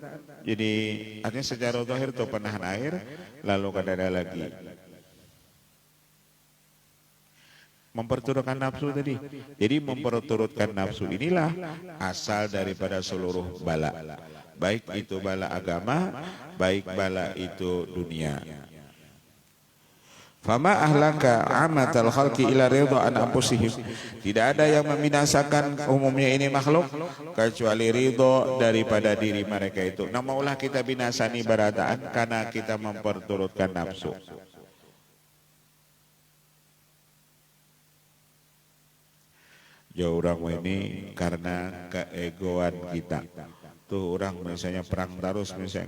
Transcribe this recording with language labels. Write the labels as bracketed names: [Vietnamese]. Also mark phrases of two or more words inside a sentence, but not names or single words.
[Banjar] Jadi artinya secara zahir itu penahan air, lalu kadada lagi. [Indonesian] Memperturutkan nafsu tadi. Jadi memperturutkan nafsu inilah asal daripada seluruh bala. Baik itu bala agama, baik bala itu dunia. [Arabic] فما أهلك عامة الخلق إلا الرضا عن أنفسهم. [Indonesian] Tidak ada yang membinasakan umumnya ini makhluk kecuali ridha daripada diri mereka itu. [Banjar] Nah maulah kita binasani barataan karena kita memperturutkan nafsu. [Indonesian] Jauh orang ini karena keegoan kita. [Banjar] Tuh orang misalnya perang terus misalnya.